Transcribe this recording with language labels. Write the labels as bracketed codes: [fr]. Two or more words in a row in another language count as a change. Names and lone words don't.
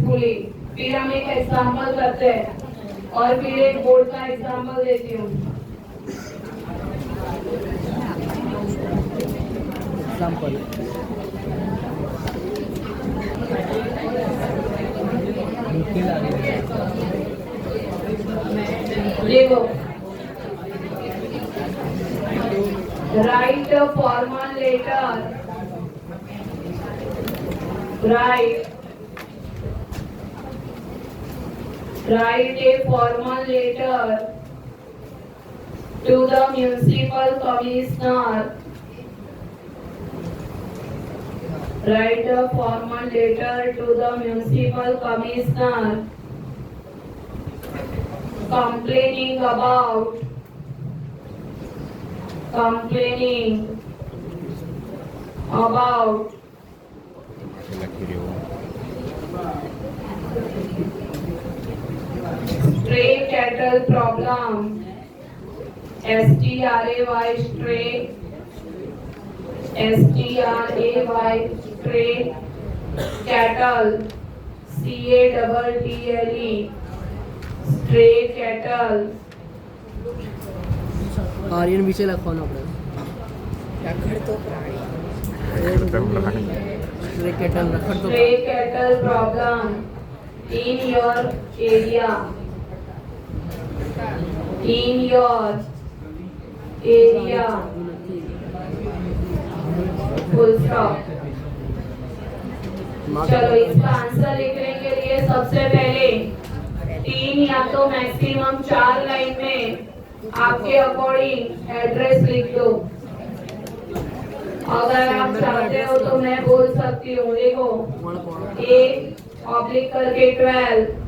[hi] फिर हम एक एग्जांपल करते हैं और फिर एक बोर्ड का एग्जाम्पल देती हूँ। एग्जाम्पल देखो, [en] write a formal letter. Write a formal letter to the municipal commissioner. Write a formal letter to the municipal commissioner complaining about [gu] લખી રહ્યો [en] stray cattle problem. STRAY stray, STRAY stray cattle, CATTLE stray cattle. [gu] આર્યન વિશે લખવાનું આપણે રખડતો પ્રાણી [en] stray cattle રખડતો Stray cattle problem in your area. In your area. Full stop. [hi] चलो इसका आंसर लिखने के लिए सबसे पहले 3 या तो मैक्सिमम 4 लाइन में आपके [en] according address [hi] लिख दो। अगर आप चाहते हो तो मैं बोल सकती हूँ, देखो A ऑब्लिक करके 12